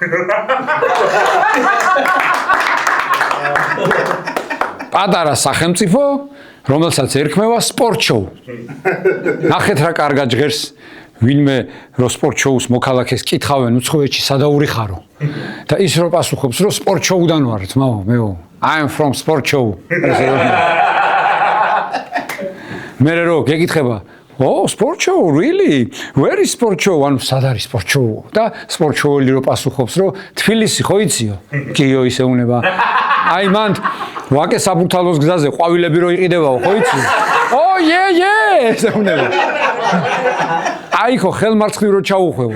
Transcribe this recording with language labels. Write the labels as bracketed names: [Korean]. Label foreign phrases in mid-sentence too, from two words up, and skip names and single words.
[Georgian] პატარა სახელმწიფო, რომელსაც ერქმევა სპორტ შოუ. ნახეთ რა კარგად ჟღერს ვინმე რო სპორტ შოუს მოქალაქეს კითხავენ უცხოეთში სადაური ხარო. და ის რო პასუხობს რომ სპორტ შოუდან ვარ, მეო. [English] I am from sport show. [Georgian] მე რო გეკითხება [English] Oh, sport show, really? Where is sport show? [Georgian] ანუ სად არის sport show? და sport show-ი რო პასუხობს, რომ თბილისი ხო იციო? კიო ისე უნება. აი მან ვაკე საბურთალოს გზაზე ყვავილები რო იყიდებაო, ხო იცი? [English] Oh, yeah, [Georgian] ესე უნება. აი ხო ხელმარცხნივ რო ჩაუხვევო.